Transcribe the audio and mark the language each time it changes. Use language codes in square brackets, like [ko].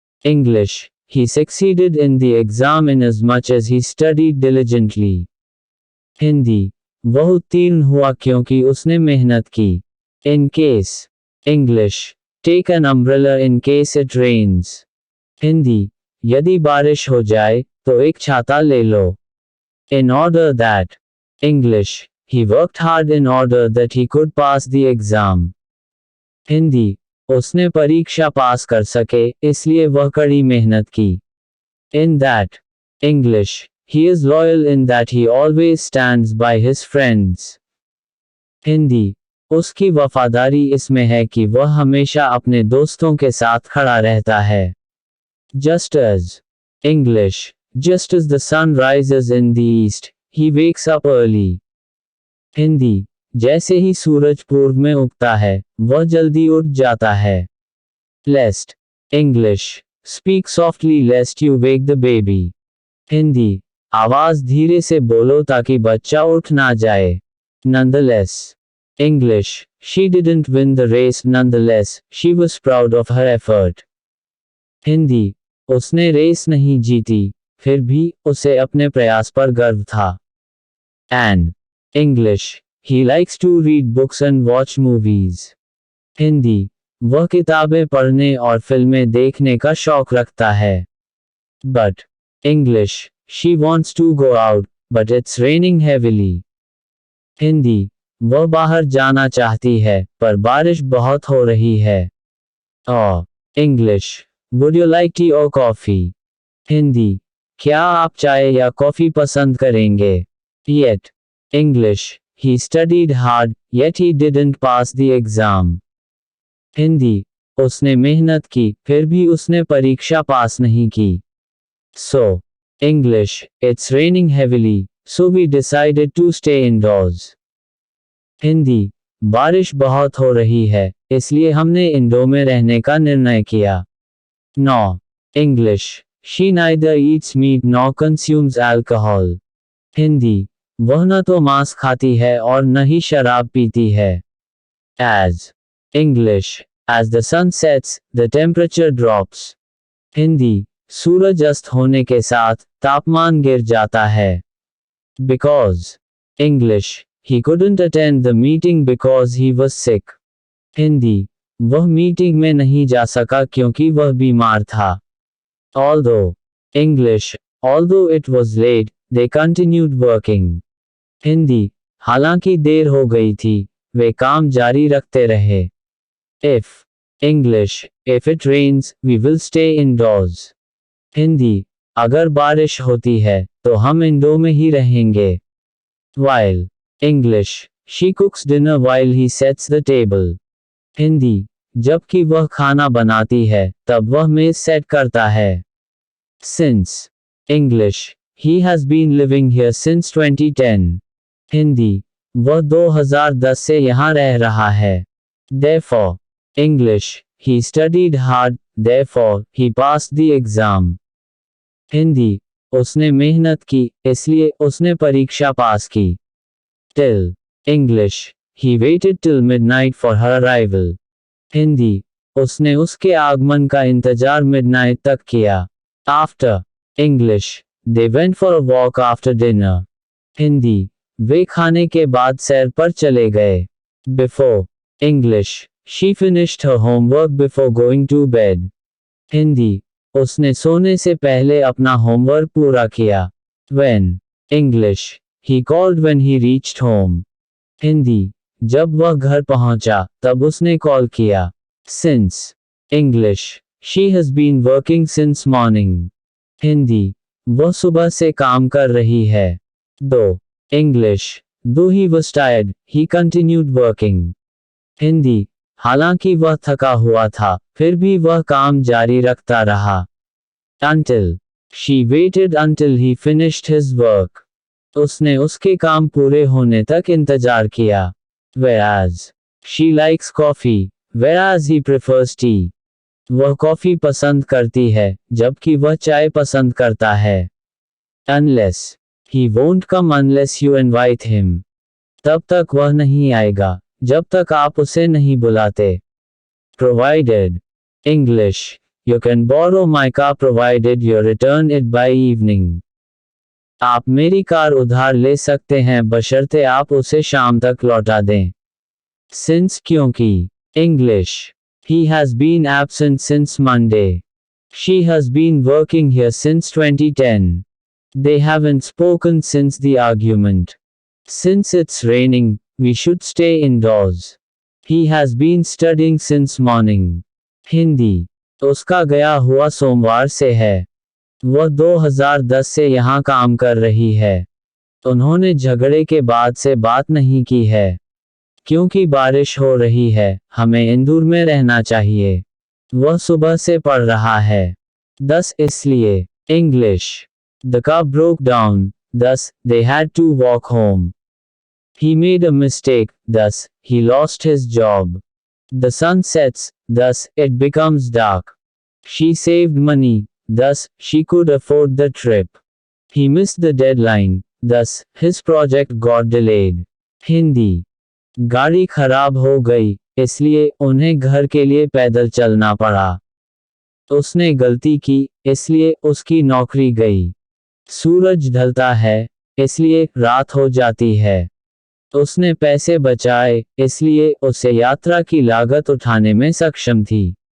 [en] English, he succeeded in the exam inasmuch as he studied diligently. [hi] Hindi, वह उत्तीर्ण हुआ क्योंकि उसने मेहनत की. [en] In case. English, take an umbrella in case it rains. [hi] Hindi, यदि बारिश हो जाए तो एक छाता ले लो. [en] In order that. English, he worked hard in order that he could pass the exam. [hi] Hindi, उसने परीक्षा पास कर सके इसलिए वह कड़ी मेहनत की. [en] In that. English, he is loyal in that he always stands by his friends. [hi] Hindi, उसकी वफादारी इसमें है कि वह हमेशा अपने दोस्तों के साथ खड़ा रहता है. [en] Just as. English, just as the sun rises in the east, he wakes up early. [hi] Hindi, जैसे ही सूरज पूर्व में उगता है वह जल्दी उठ जाता है. [en] Lest. English, speak softly lest you wake the baby. [hi] Hindi, आवाज धीरे से बोलो ताकि बच्चा उठ ना जाए. Nonetheless. [en] English, she didn't win the race nonetheless, she was proud of her effort. [hi] Hindi, उसने रेस नहीं जीती फिर भी उसे अपने प्रयास पर गर्व था. [en] And. English, he likes to read books and watch movies. [hi] Hindi, वह किताबें पढ़ने और फिल्में देखने का शौक रखता है. [en] But. English, she wants to go out, but it's raining heavily. [hi] Hindi, वह बाहर जाना चाहती है पर बारिश बहुत हो रही है. और. [en] English, would you like tea or coffee? [hi] Hindi, क्या आप चाय या कॉफी पसंद करेंगे? [en] Yet. English, he studied hard, yet he didn't pass the exam. [hi] Hindi, उसने मेहनत की फिर भी उसने परीक्षा पास नहीं की. [en] So. English, it's raining heavily, so we decided to stay indoors. [hi] Hindi, बारिश बहुत हो रही है इसलिए हमने इंडो में रहने का निर्णय किया. [en] No. English, she neither eats meat nor consumes alcohol. [hi] Hindi, वह न तो मांस खाती है और न ही शराब पीती है. [en] As. English, as the sun sets, the temperature drops. [hi] Hindi, सूरज अस्त होने के साथ तापमान गिर जाता है. [en] Because. English, he couldn't attend the meeting because he was sick. [hi] Hindi, वह मीटिंग में नहीं जा सका क्योंकि वह बीमार था. [en] Although. English, although it was late, they continued working. [hi] Hindi, हालांकि देर हो गई थी वे काम जारी रखते रहे. If. [en] English, if it rains, we will stay indoors. [hi] Hindi, अगर बारिश होती है तो हम इंडो में ही रहेंगे. [en] While. English, she cooks dinner while he sets the table. [hi] Hindi, जबकि वह खाना बनाती है तब वह मेज सेट करता है. [en] Since. English, he has been living here since 2010. [hi] Hindi, वह 2010 से यहाँ रह रहा है. [en] Therefore. English, he studied hard, therefore, he passed the exam. [hi] Hindi, उसने मेहनत की इसलिए उसने परीक्षा पास की. [en] Till. English, he waited till midnight for her arrival. [hi] Hindi, उसने उसके आगमन का इंतजार मिडनाइट तक किया. [en] After. English, they went for a walk after dinner. [hi] Hindi, वे खाने के बाद सैर पर चले गए. [en] Before. English, she finished her homework before going to bed. [hi] Hindi, उसने सोने से पहले अपना होमवर्क पूरा किया. [en] When. English, he called when he reached home. [hi] Hindi, जब वह घर पहुंचा तब उसने कॉल किया. [en] Since. English, she has been working since morning. [hi] Hindi, वह सुबह से काम कर रही है. [en] Though. English, though he was tired, he continued working. [hi] Hindi, हालांकि वह थका हुआ था फिर भी वह काम जारी रखता रहा. [en] Until. She waited until he finished his work. [hi] उसने उसके काम पूरे होने तक इंतजार किया. [en] Whereas. She likes coffee, whereas he prefers tea. [hi] वह कॉफी पसंद करती है जबकि वह चाय पसंद करता है. [en] Unless. He won't come unless you invite him. [hi] तब तक वह नहीं आएगा जब तक आप उसे नहीं बुलाते. Provided. [en] English, you can borrow my car provided you return it by evening. [hi] आप मेरी कार उधार ले सकते हैं बशर्ते आप उसे शाम तक लौटा दें. [en] Since क्योंकि. English, he has been absent since Monday. She has been working here since 2010. They haven't spoken since the argument. Since it's raining, we should stay indoors. He has been studying since morning. [hi] Hindi. उसका गया हुआ सोमवार से है. वह 2010 से यहाँ काम कर रही है. उन्होंने झगड़े के बाद से बात नहीं की है. क्योंकि बारिश हो रही है, हमें इंदौर में रहना चाहिए. वह सुबह से पढ़ रहा है. 10 इसलिए. English. [en] The car broke down, thus, they had to walk home. He made a mistake, thus, he lost his job. The sun sets, thus, it becomes dark. She saved money, thus, she could afford the trip. He missed the deadline, thus, his project got delayed. [hi] Hindi. गाड़ी खराब हो गई, इसलिए उन्हें घर के लिए पैदल चलना पड़ा. उसने गलती की, इसलिए उसकी नौकरी गई. सूरज ढलता है, इसलिए रात हो जाती है. उसने पैसे बचाए, इसलिए उसे यात्रा की लागत उठाने में सक्षम थी.